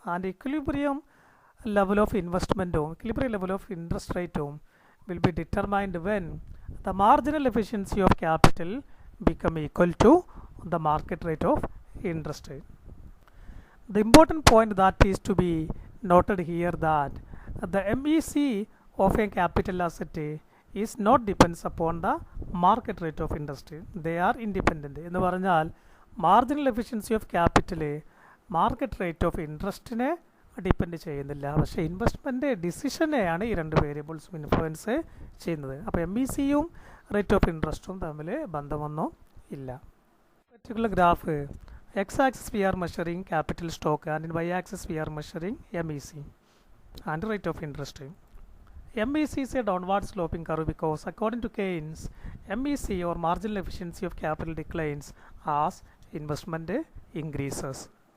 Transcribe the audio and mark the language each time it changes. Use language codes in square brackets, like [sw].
[en] And equilibrium level of ഇൻവെസ്റ്റ്മെൻറ്റും equilibrium level of interest റേറ്റും will be determined when the marginal efficiency of capital become equal to the market rate of interest. The important point that is to be noted here that the MEC of a capital asset is not depends upon the market rate of interest. They are independent. [ml] എന്ന് പറഞ്ഞാൽ marginal efficiency of capital market rate of ഇൻട്രസ്റ്റിനെ depend ചെയ്യുന്നില്ല, പക്ഷേ investment ഡിസിഷനെയാണ് ഈ രണ്ട് വേരിയബിൾസും influence ചെയ്യുന്നത്. അപ്പോൾ MECയും rate of ഇൻട്രസ്റ്റും തമ്മിൽ ബന്ധമൊന്നും ഇല്ല. [en] Particular graph X axis we are measuring capital stock and in Y axis we are measuring MEC and rate of interest. MEC is a downward sloping curve because according to Keynes, MEC or marginal efficiency of capital declines as investment increases.